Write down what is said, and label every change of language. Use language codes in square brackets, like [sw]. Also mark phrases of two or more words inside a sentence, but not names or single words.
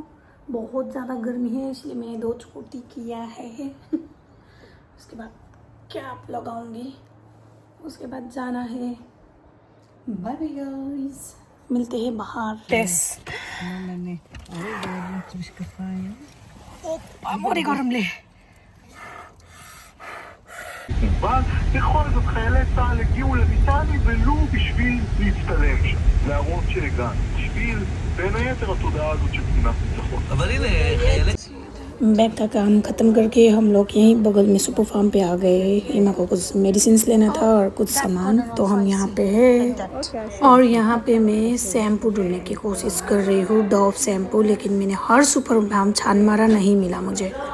[hi] बहुत ज़्यादा गर्मी है इसलिए मैंने 2 चोटी किया है। उसके बाद कैप लगाऊंगी, उसके बाद जाना है। [en] bye bye guys, [hi] मिलते हैं बाहर। टेस्ट मोरी गरमले। [he] אבל בכל זאת חיילי צה"ל הגיעו לביתני ולו בשביל להצטלם שם, להראות שהגענו, בשביל בין היתר התודעה הזאת של תמונת ניצחון. אבל הנה חיילי... [hi] बैग का काम ख़त्म करके हम लोग यहीं बगल में सुपर फार्म पे आ गए। ईमा को कुछ मेडिसिन लेना था और कुछ सामान, तो हम यहाँ पे है। और यहाँ पे मैं शैम्पू ढूंढने की कोशिश कर रही हूँ, डव शैम्पू, लेकिन मैंने हर सुपर फार्म छान मारा, नहीं मिला मुझे।